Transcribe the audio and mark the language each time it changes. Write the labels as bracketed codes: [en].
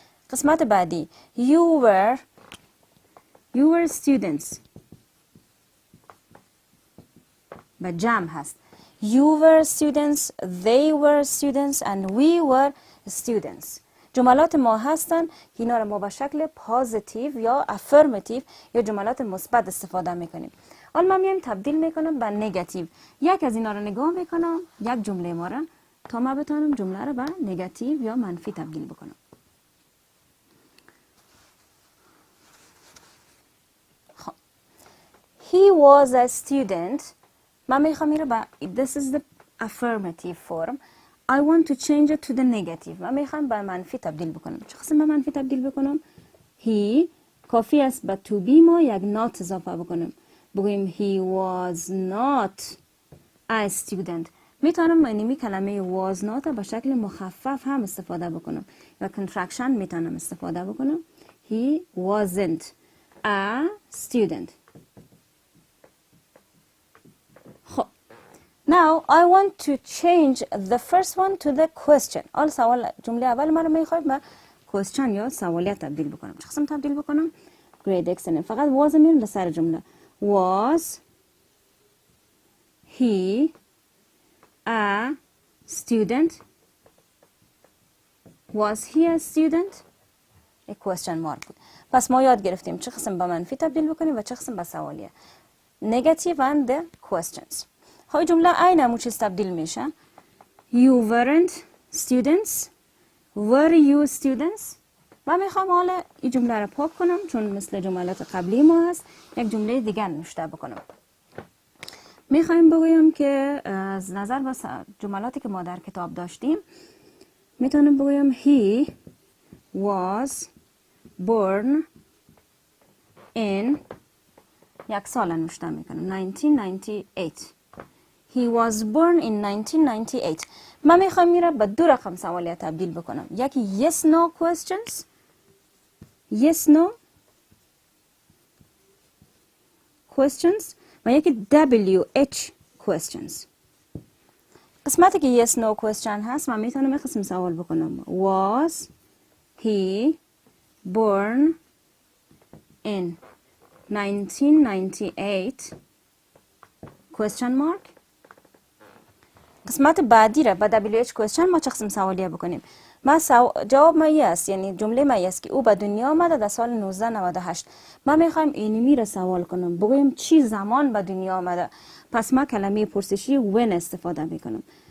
[fa] قسمت بعدی [en] you were students. [fa] با جمع هست. [en] You were students, they were students and we were students. [fa] جملات ما هستن که اینا رو ما به شکل پازیتیو یا افرماتیو یا جملات مثبت استفاده میکنیم. حالا من میام تبدیل میکنم به نگاتیو. یک از اینا رو نگاه میکنم، یک جمله ما رو، تا ما بتونم جمله رو به نگاتیو یا منفی تبدیل بکنم. [en] خب he was a student. [fa] من میخوام این رو به [en] this is the affirmative form. I want to change it to the negative. [fa] من میخوام به منفی تبدیل بکنم. چه قسم به منفی تبدیل بکنم؟ he کافی است به to be ما یک not اضافه بکنم. بگویم [en] he was not a student. [fa] میتونم اینمی کلمه was not به شکل مخفف هم استفاده بکنم و contraction میتونم استفاده بکنم. [en] he wasn't a student. خب now I want to change the first one to the question. [fa] آل سوال جمله اول من رو میخوایم به question یا سوالیت تبدیل بکنم. چه قسم تبدیل بکنم؟ [en] Great, excellent. [fa] فقط was میرم به سر جمله. [en] Was he a student? Was he a student? A question mark [fa] بود. پس ما یاد گرفتیم چه قسم به منفی تبدیل بکنیم و چه قسم به سوالیه. [en] Negative and the questions. [fa] های جمله عین همون چیز تبدیل میشه. [en] You weren't students. Were you students? [fa] و میخوام حالا این جمله رو پاک کنم چون مثل جملات قبلی ما هست. یک جمله دیگر نوشته بکنم. میخوایم بگویم که از نظر به جملاتی که ما در کتاب داشتیم میتونم بگویم [en] he was born in [fa] یک سال نوشته میکنم 1998. [en] He was born in 1998. [fa] من میخوام میره به دو رقم سوالیت تبدیل بکنم. [en] یکی yes no questions. Yes no questions [fa] و یکی [en] WH questions. [fa] قسمتی که yes no question هست من میتونم یک قسم سوال بکنم. [en] Was he born in 1998 question mark. [fa] قسمت بعدی را به WH question ما چه قسم سوالیه بکنیم. جواب ما است، یعنی جمله ما است که او به دنیا آمده در سال 1998. ما میخوایم اینمی را سوال کنم، بگویم چی زمان به دنیا آمده. پس ما کلمه پرسشی when استفاده میکنم.